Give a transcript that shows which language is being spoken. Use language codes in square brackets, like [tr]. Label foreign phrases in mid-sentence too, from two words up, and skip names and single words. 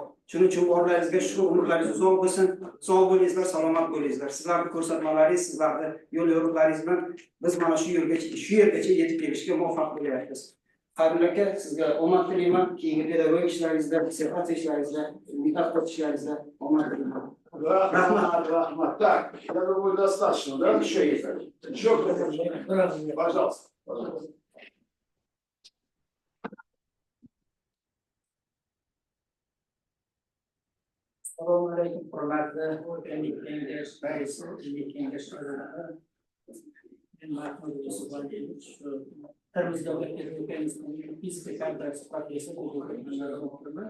[uz] Shuning uchun borlaringizga shu umrlaringiz uzoq bo'lsin, sog' bo'lingizlar, salomat bo'lingizlar. Sizlarning ko'rsatmalaringiz, sizlarning yo'l yo'riqlaringiz bilan biz mana shu yergacha yetib kelishga muvaffaq bo'lyapmiz. Qadrli aka, sizga omad tilayman. Keyingi pedagogik ishlaringizda, dissertatsiya ishlaringizda, tadqiqot ishlaringizda omad tilayman. Rahmat. [ru] Так, я думаю, достаточно, да? Еще есть. Еще кто-то? Пожалуйста. [uz] Assalomu alaykum, hurmatli o'rganlik kengash raisi, o'rganlik kengash a'zolari. Men Mahmud Yusuf Valiyev, shu Termiz davlat pedagogik fizika kafedrasi professori bo'lganman.